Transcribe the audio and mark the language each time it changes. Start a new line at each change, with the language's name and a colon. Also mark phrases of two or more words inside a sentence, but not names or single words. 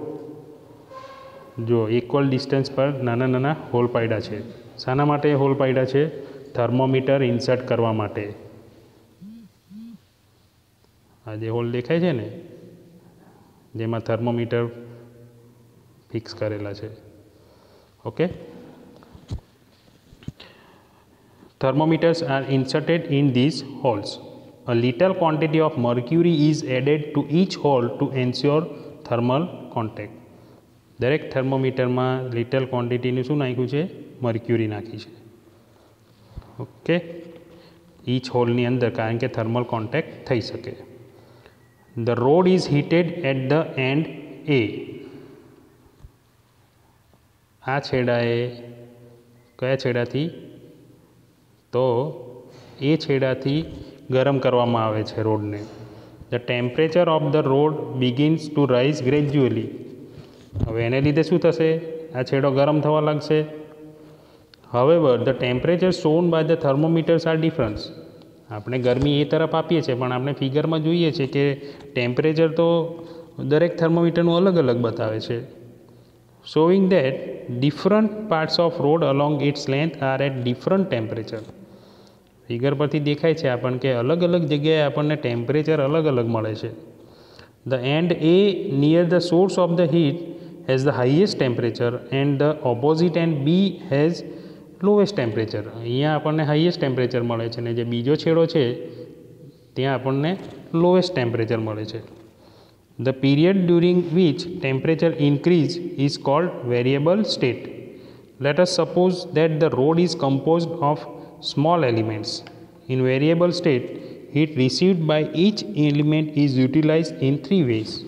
Gujarati: જો ઇક્વલ ડિસ્ટન્સ પર નાના નાના હોલ પાડ્યા છે. શાના માટે હોલ પાડ્યા છે? થર્મોમીટર ઇન્સર્ટ કરવા માટે. આ જે હોલ દેખાય છે ને, જેમાં થર્મોમીટર ફિક્સ કરેલા છે. ઓકે,
English: thermometers are inserted in these holes. A little quantity of mercury is added to each hole to ensure thermal contact.
Gujarati: દરેક થર્મોમીટરમાં
English: little quantityનું
Gujarati: શું નાખ્યું છે? મર્ક્યુરી નાખી છે. ઓકે,
English: each holeની
Gujarati: અંદર, કારણ કે
English: thermal contact
Gujarati: થઈ શકે.
English: The rod is heated at the end A.
Gujarati: આ છેડાએ, કયા છેડાથી? તો એ છેડાથી ગરમ કરવામાં આવે છે રોડને.
English: The temperature of the rod begins to rise gradually.
Gujarati: હવે એને લીધે શું થશે? આ છેડો ગરમ થવા લાગશે.
English: However, the temperature shown by the thermometers are different.
Gujarati: આપણે ગરમી એ તરફ આપીએ છીએ પણ આપણે ફિગરમાં જોઈએ છે કે ટેમ્પરેચર તો દરેક થર્મોમીટરનું અલગ અલગ બતાવે છે.
English: showing that different parts of road along its length are at different temperature.
Gujarati: ફિગર પરથી દેખાય છે આપણને કે અલગ અલગ જગ્યાએ આપણને ટેમ્પરેચર અલગ અલગ મળે છે.
English: The end A near the source of the heat has the highest temperature and the opposite end B has lowest temperature.
Gujarati: અહીંયા આપણને
English: highest temperature
Gujarati: મળે છે ને જે બીજો છેડો છે ત્યાં આપણને
English: lowest temperature
Gujarati: મળે છે.
English: The period during which temperature increase is called variable state. Let us suppose that the road is composed of small elements. In variable state, heat received by each element is utilized in three ways.